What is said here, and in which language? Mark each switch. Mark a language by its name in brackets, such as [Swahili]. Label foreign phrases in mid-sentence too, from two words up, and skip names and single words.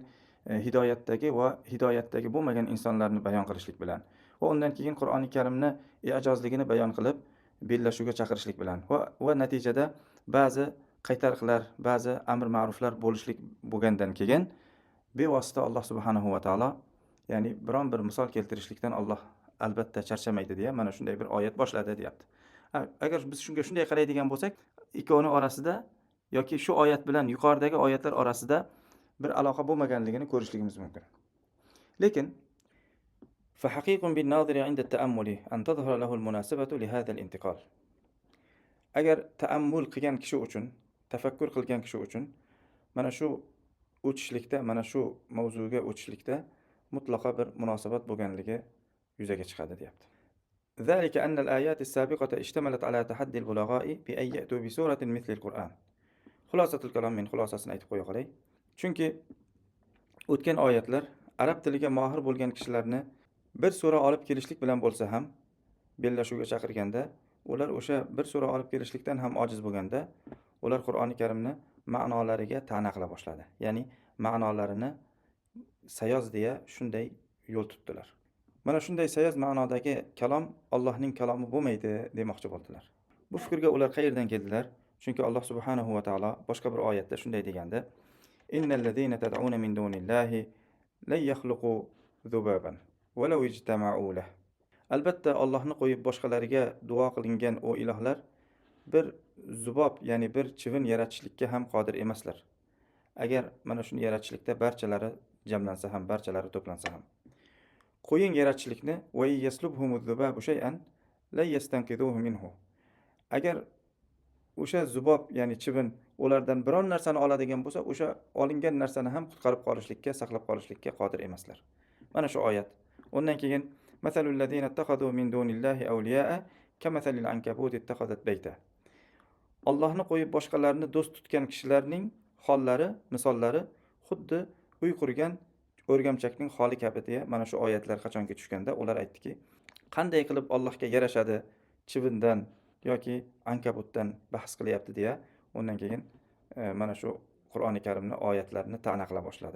[Uzbek] hidoyatdagi va hidoyatdagi bo'lmagan insonlarni bayon qilishlik bilan va undan keyin Qur'oni Karimni i'jozligini bayon qilib bellashuvga chaqirishlik bilan va natijada ba'zi qaytariqlar, ba'zi amr ma'ruflar bo'lgandan keyin bevosita Alloh [Arabic] سبحانه وتعالى, [Uzbek] ya'ni biron bir misol keltirishlikdan Alloh albatta charchamaydi deya mana shunday bir oyat boshladi, deyapti. Agar biz shunga shunday qaraydigan bo'lsak, ikkovining orasida yoki shu oyat bilan yuqoridagi oyatlar orasida bir aloqa bo'lmaganligini ko'rishligimiz mumkin. [Arabic] Lekin فحقيق بالناظر عند التأمل أن تظهر له المناسبة لهذا الانتقال. [Uzbek] Agar ta'ammul qilgan kishi uchun, tafakkur qilgan kishi uchun mana shu o'tishlikda, mana shu mavzuga o'tishlikda mutlaqo bir munosabat bo'lganligi yuzaga chiqadi, deyapti. [Arabic] ذلك أن الآيات السابقة اشتملت على تحدي البلغاء بأن يأتوا بسورة مثل القرآن. خلاصة الكلام [Uzbek] men xulosasini aytib qo'ya qolay. Chunki o'tgan oyatlar arab tiliga mohir bo'lgan kishilarni bir sura olib kelishlik bilan bo'lsa ham bellashuvga chaqirganda, ular o'sha bir sura olib kelishlikdan ham ojiz bo'lganda, ular Qur'oni Karimni ma'nolariga ta'na qila boshladi. Ya'ni ma'nolarini sayoz deya shunday yo'l tutdilar. Mana shunday sayoz ma'nodagi kalom Allohning kalomi bo'lmaydi demoqchi bo'ldilar. Bu fikrga ular qayerdan keldilar? Chunki Alloh subhanahu va taolo boshqa bir oyatda shunday deganda: [Arabic] "إن الذين تدعون من دون الله لن يخلقوا ذبابا ولو اجتمعوا له." [Uzbek] Albatta Allohni qo'yib boshqalariga duo qilingan o ilohlar bir zubob, ya'ni bir chivin yaratishlikka ham qodir emaslar. Agar mana shuni yaratishlikda barchalari jamlansa ham, barchalari to'plansa ham. Qo'ying yaratishlikni [Arabic] وإن يسلبهم الذباب شيئا لا يستنقذوه منه. [Uzbek] Agar o'sha zubob, ya'ni chivin ulardan biron narsani oladigan bo'lsa, o'sha olingan narsani ham qutqarib qolishlikka, saqlab qolishlikka qodir emaslar. Mana shu oyat. Undan keyin [Arabic] مثل الذين اتخذوا من دون الله أولياء كمثل العنكبوت اتخذت بيتا. [Uzbek] Allohni qo'yib boshqalarni do'st tutgan kishilarning hollari, misollari xuddi uy qurgan o'rgamchakning holi kabi deya mana shu oyatlar qachonki tushganda ular aytdiki, qanday qilib Allohga yarashadi chivindan yoki ankabutdan bahs qilyapti deya, undan keyin mana shu Qur'oni Karimni oyatlarini ta'na qila boshladi.